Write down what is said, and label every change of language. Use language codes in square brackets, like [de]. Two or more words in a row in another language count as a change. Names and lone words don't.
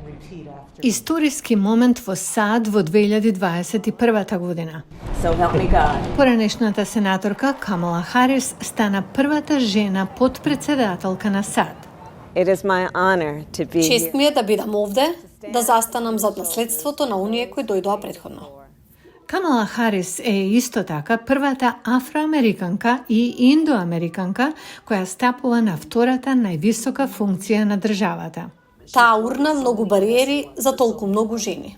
[mk] Историски момент во САД во 2021 година. [en] So help me God. [mk] Поранешната сенаторка Камала Харис стана првата жена подпредседателка на САД. [en] It is my honor to be [mk] Чест [en] here. [mk] ми е да бидам овде, да застанам зад наследството на оние кои дојдоа претходно. Камала Харис е исто така првата афроамериканка и индоамериканка која стапува на втората највисока функција на државата. Таа урна многу бариери за толку многу жени.